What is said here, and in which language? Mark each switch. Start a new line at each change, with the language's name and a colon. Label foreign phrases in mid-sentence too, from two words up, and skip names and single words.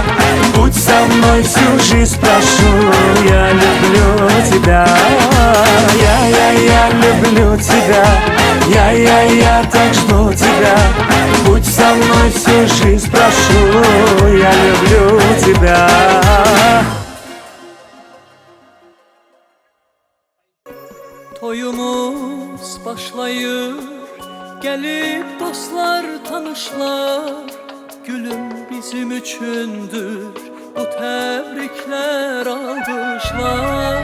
Russian: Будь со мной всю жизнь прошу, я люблю тебя. Я люблю тебя. Я так жду тебя. Будь со мной всю жизнь прошу, я люблю тебя.
Azerbaijani: Toyumuz başlayır, gelip dostlar tanışlar. Gülüm bizim üçündür, bu təbriklər alqışlar.